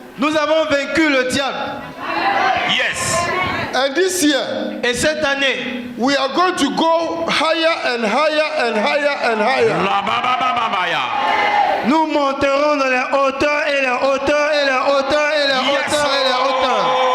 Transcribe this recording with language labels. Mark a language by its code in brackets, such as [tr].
[fr] Nous avons vaincu le diable. [en] Yes. And this year, [fr] Et cette année, [en] we are going to go higher and higher and higher and higher. La ba ba ba ba ba ya. [fr] nous monterons dans les hauteurs et les hauteurs et les hauteurs et les [en] Yes. [fr] hauteurs et les hauteurs.